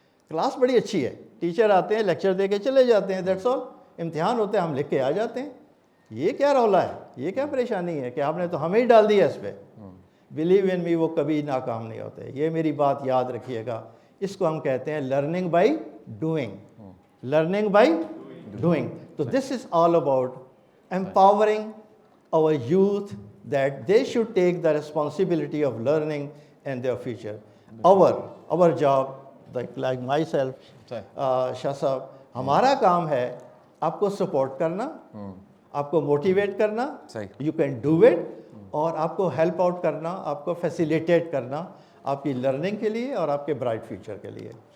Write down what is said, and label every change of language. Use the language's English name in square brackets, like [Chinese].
[Urdu] Class بڑی اچھی ہے, ٹیچر آتے ہیں, لیکچر دے کے چلے جاتے ہیں, [English] That's all. [Urdu] امتحان ہوتے ہیں, ہم لکھ کے آ جاتے ہیں. یہ کیا رولا ہے, یہ کیا پریشانی ہے کہ آپ نے تو ہمیں ہی ڈال دیا اس پہ. [English] believe in me, [Urdu] وہ کبھی ناکام نہیں ہوتے. یہ میری بات یاد رکھیے گا. اس کو ہم کہتے ہیں [English] Learning by doing. Learning by doing. تو this is all about empowering our youth that they should take the responsibility of learning in their future. Our job, like myself, [Urdu] شاہ صاحب, ہمارا کام ہے آپ کو سپورٹ کرنا, آپ کو موٹیویٹ کرنا, [English] you can do it, [Urdu] اور آپ کو ہیلپ آؤٹ کرنا, آپ کو فیسیلیٹیٹ کرنا آپ کی لرننگ کے لیے اور آپ کے برائٹ فیوچر کے لیے.